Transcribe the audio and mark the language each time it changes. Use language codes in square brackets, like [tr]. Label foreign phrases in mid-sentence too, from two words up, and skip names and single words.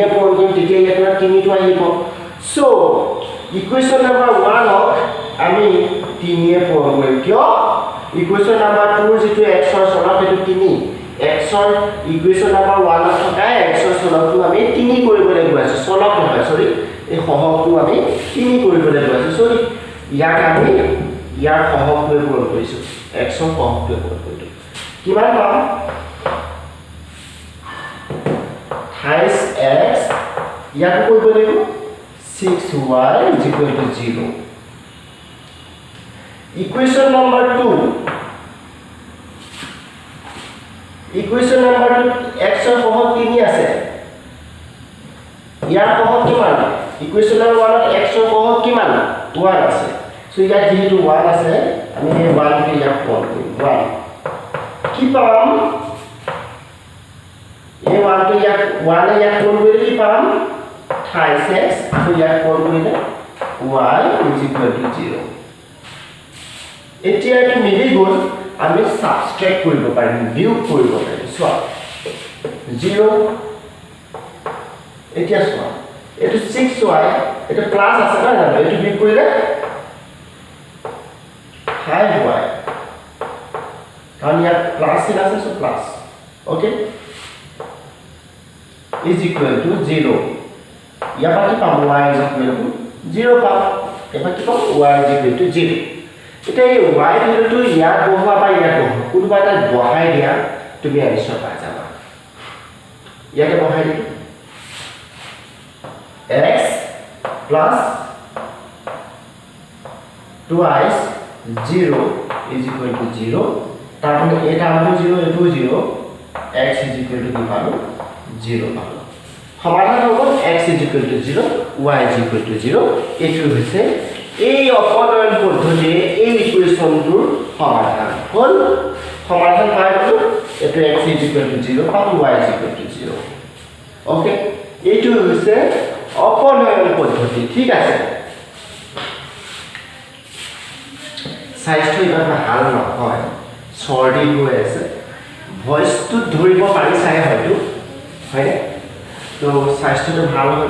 [as] পূৰণ কৰিম তেতিয়া ইয়াত 3 টো আহিব [en] so equation number 1 [as] ক আমি 3 এ পূৰণ কৰিম কিয় [en] equation number 2 [as] যেটো x ৰ চলক এটো 3 x ৰ ইকুৱেশ্যন নম্বৰ 1 ত থকা x ৰ চলকটো আমি 3 কৰিবলৈ গৈ আছো চলক নহয় সৰি এই সহগটো আমি 3 কৰিবলৈ গৈ আছো সৰি ইয়াক আমি ইয়াৰ সহগটো পূৰণ কৰিছো x ৰ সহগটো পূৰণ কৰিছো কিমান পাম [en] thrice x [as] ইয়াক কৰিব লাগিব [en] 6y is equal to 0 equation number 2 [as] x ৰ সহগ 3 আছে ইয়াৰ সহগ কিমান [en] equation number 1 [as] ত x ৰ সহগ কিমান 1 আছে সো ইয়াত যেহেতু 1 আছে আমি এই 1 কে ইয়াত পূৰণ কৰিম 1 কি পাম এই 1 টো ইয়াত 1 এ ইয়াত পূৰণ কৰিলে কি পাম [en] thrice x [as] আৰু ইয়াত পূৰণ কৰিলে [en] y is equal to 0 [as] এতিয়া কি মিলি গ'ল আমি সাবট্ৰাক্ট কৰিব পাৰিম বিয়োগ কৰিব পাৰিম সোৱা 0 এতিয়া সোৱা এটো 6y এটা প্লাস আছে না এটো বিয়োগ কৰিলে 5y কাৰণ ইয়াত প্লাস চিন আছে সো [en] plus okay is equal to 0 ইয়াৰ পৰা কি পাম y is equal to 0 পাম এবাৰ কি পাম y is equal to 0 এটা এই y ভ্যালুটো ইয়াত বহোৱা বা ইয়াত বহোৱা কোনবা এটা বহাই দিয়া তুমি আনসাৰ পাই যাবা ইয়াতে বহাই দিম x plus twice 0 is equal to 0 [as] তাহলে এটা আমটো 0 এটো 0 [en] x is equal to [as] কি পালো 0 পালো সমাধান হ'ব [en] x is equal to 0 y is equal to 0 [as] এটো হৈছে এই অপনয়ন পদ্ধতিয়ে এই ইকুৱেশ্যনটোৰ সমাধান হল সমাধান পাই গলো এটো [en] x is equal to 0 [as] পাম [en] y is equal to 0 [as] ওকে এইটো হৈছে অপনয়ন পদ্ধতি ঠিক আছে সাইজটো ইমান ভাল নহয় সৰ্দি হৈ আছে ভয়েসটো ধৰিব পাৰিছাই হয়তো হয় তো সাইজটো ভাল